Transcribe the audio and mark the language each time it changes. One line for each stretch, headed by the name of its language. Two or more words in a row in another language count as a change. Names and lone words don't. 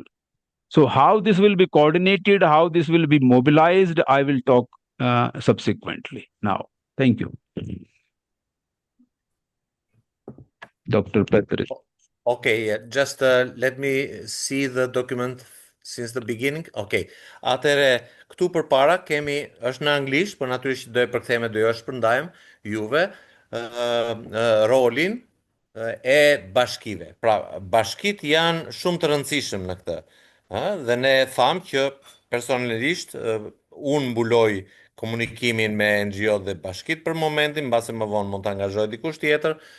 English: So how this will be coordinated, how this will be mobilized, I will talk subsequently. Now, thank you, Dr. Petri. Okay, just let me see the document since the beginning. Okay.
Albanian: Atëre, këtu përpara kemi është në anglisht, por natyrisht do e përkthejmë, do jo shpërndajmë juve rolin e bashkive. Pra, bashkit janë shumë të rëndësishëm në këtë. Dhe ne thamë që personalisht unë mbuloj komunikimin me NGO dhe bashkit për momentin, mbase më vonë mund të angazhoj dikush tjetër.